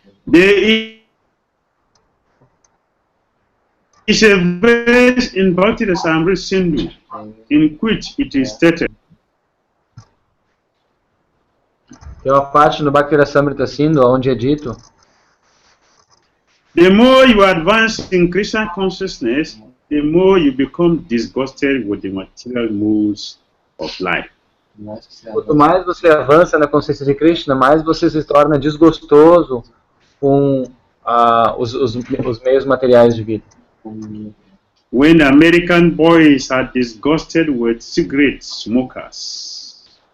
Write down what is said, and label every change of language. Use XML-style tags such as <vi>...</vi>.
<en>There is a verse in Bhakti Dhira Damodara Swami in which it is stated.</en> <pt>Tem uma parte no Bhakti Dhira Sindhu onde é dito:</pt> <en>the more you advance in Krishna consciousness, the more you become disgusted with the material moods of life.</en> <pt>Quanto mais você avança na consciência de Krishna, mais você se torna desgostoso com os meios materiais de vida.</pt> <en>When American boys are disgusted with cigarette smokers.</en>